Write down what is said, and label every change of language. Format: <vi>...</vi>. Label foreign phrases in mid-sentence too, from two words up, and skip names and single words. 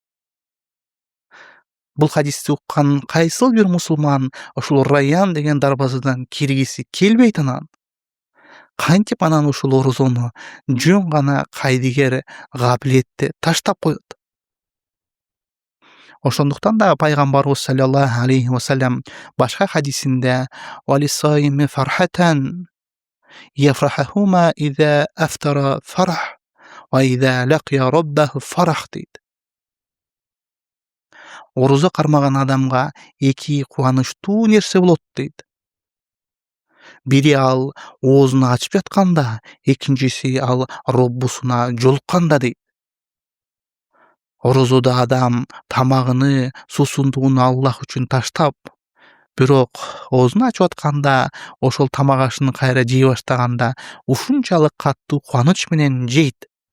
<ky>Бул хадисти уккан кайсыл бир мусулман ушул Райян деген дарбазадан киргиси келбейт анан. Кантип анан ушул орозону жөн гана кайдыгер кабилетте таштап коет. Ошондуктан да пайгамбарыбыз</ky> <ar>صلى الله عليه وسلم</ar> <ky>башка хадисинде</ky> <ar>«وللصائم فرحتان يفرحهما إذا أفطر فرح وإذا لقي ربه فرح»</ar> <ky>дейт. Орозо кармаган адамга эки кубанычтуу нерсе болот дейт. Бири ал оозун ачып жатканда, экинчиси ал Роббусуна жолукканда дейт. Орозодо адам тамагыны, суусундугун Аллах үчүн таштап, бирок оозун ачып атканда, ошол тамак ашын кайра жей баштаганда ушунчалык каттуу кубаныч менен жейт.</ky>